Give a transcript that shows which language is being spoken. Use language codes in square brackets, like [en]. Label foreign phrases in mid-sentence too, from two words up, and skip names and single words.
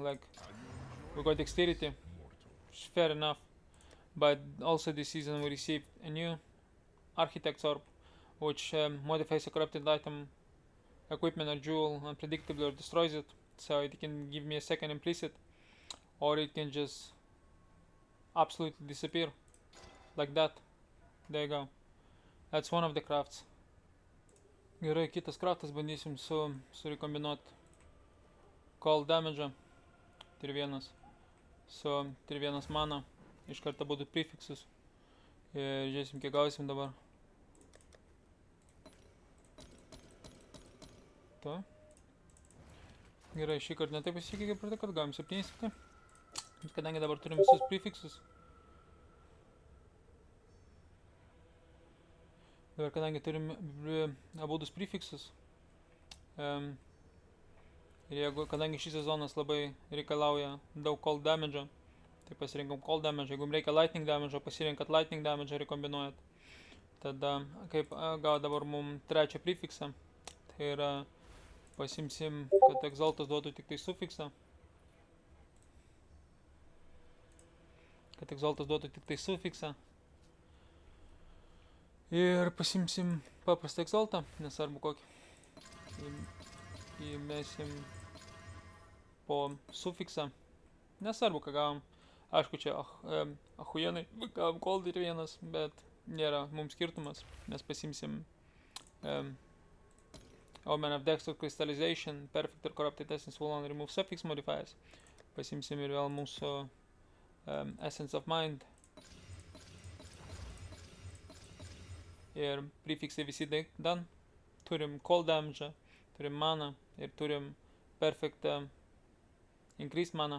[en] Like, we got dexterity, which is fair enough, but also this season we received a new Architect's Orb, which modifies a corrupted item, equipment or jewel unpredictably or destroys it. So it can give me a second implicit, or it can just absolutely disappear like that. There you go. That's one of the crafts. [lt] Gerai, kitas kratas bandysim surekombinuot [en] call damage [lt] 3-1 su 3-1 mana. Iš karto būtų prefixus. Ir žiūrėsim, kiek gausim dabar. To. Gerai, šį kartą netaip pasisekė, kaip praeitą kartą gavom 7 tik. Kadangi dabar turim visus prefixus. Dabar kadangi turim abudus prefixus. Ir jeigu, kadangi šis sezonas labai reikalauja daug [en] cold damage, [lt] tai pasirinkom [en] cold damage. [lt] Jeigu reikia [en] lightning damage, [lt] pasirinkat [en] lightning damage [lt] rekombinuojat. Tada, kaip gavo dabar mums trečią prefixą, tai yra pasimsim, kad exaltas duotų tik tai sufiksą. Ir pasimsim paprastą exaltą, nesvarbu kokį. Įmesim po sufiksą. Nesvarbu, ką gavom. Aišku, čia ahujenai gavom cold ir 1, bet nėra mums skirtumas, nes pasimsim [en] Omen of Dexter Crystallization, Perfect or Corrupted Essence will only remove suffix modifiers. [lt] Pasimsim ir vėl mūsų Essence of Mind. Ir prefixai visi done. Turim [en] cold damage, [lt] turim mana ir turim [en] perfect increased mana.